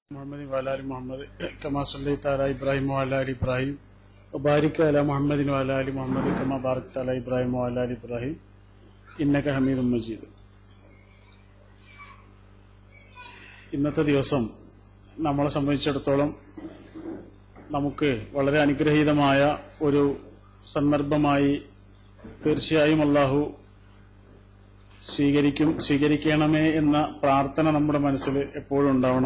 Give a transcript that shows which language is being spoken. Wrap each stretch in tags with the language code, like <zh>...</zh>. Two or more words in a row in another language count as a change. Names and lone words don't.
<ar>محمد وعلى آل محمد كما صليت على إبراهيم وعلى آل إبراهيم وبارك على محمد وعلى آل محمد كما باركت على إبراهيم وعلى آل إبراهيم إنك حميد مجيد.</ar> <ml>ഇന്നത്തെ ദിവസം നമ്മളെ സംബന്ധിച്ചിടത്തോളം നമുക്ക് വളരെ അനുഗ്രഹീതമായ ഒരു സന്ദർഭമായി തീർച്ചയായും അല്ലാഹു സ്വീകരിക്കണമേ എന്ന പ്രാർത്ഥന നമ്മുടെ മനസ്സിൽ എപ്പോഴും ഉണ്ടാവണം.</ml>